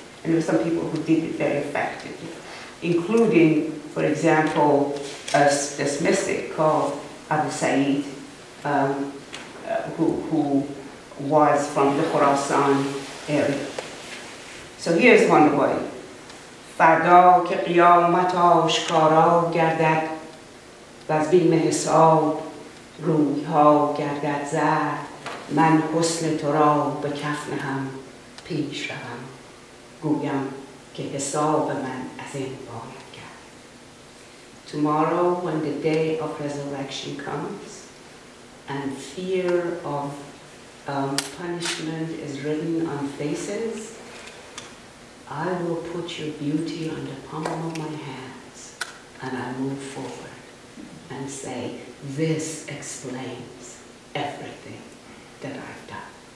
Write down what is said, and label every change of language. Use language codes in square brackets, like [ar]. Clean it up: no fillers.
[en] And there were some people who did it very effectively, including, for example, this mystic called Abu Sa'id, who was from the Khorasan area. So here's one way. [fa] فردا که قیامت آشکارا گردد و از بیم حساب روی ها گردد زرد من حسن تو را به کف نهم پیش روم گویم که حساب من از این باید کرد. [en] Tomorrow when the day of resurrection comes and fear of punishment is written on faces, I will put your beauty on the palm of my hands and I move forward and say, this explains everything that I've done.